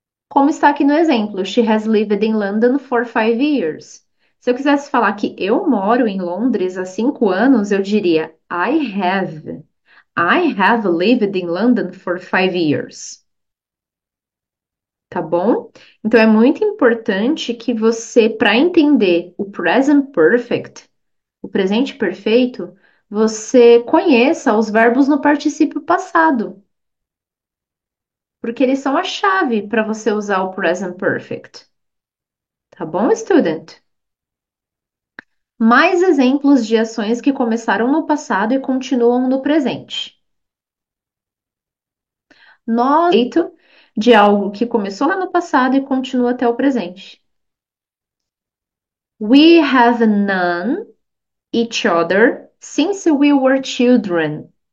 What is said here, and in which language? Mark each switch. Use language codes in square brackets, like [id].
[pt] Como está aqui no exemplo, [en] she has lived in London for 5 years. [pt] Se eu quisesse falar que eu moro em Londres há 5 anos, eu diria [en] I have. I have lived in London for 5 years. [pt] Tá bom? Então é muito importante que você, para entender o present perfect, o presente perfeito, você conheça os verbos no particípio passado, porque eles são a chave para você usar o present perfect. Tá bom, student? Mais exemplos de ações que começaram no passado e continuam no presente. Nós, feito de algo que começou lá no passado e continua até o presente. [en] We have known each other since we were children.